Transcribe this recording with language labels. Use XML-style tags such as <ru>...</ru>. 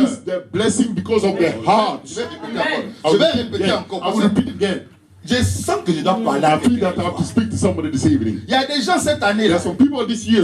<en>miss their blessing because of their heart.</en> <fr>Je vais répéter encore. Je vais répéter encore.</fr> <en>I</en> <fr>Parce</fr> <en>will</en> <fr>que</fr> <en>repeat it again.</en> <fr>je sens que je dois parler à</fr> <en>I feel</en> <fr>quelqu'un.</fr> <en>that I have to speak to somebody this evening.</en> <fr>Il y a des gens cette</fr> <en>There</en> <fr>année-là,</fr> <en>are some people this year,</en>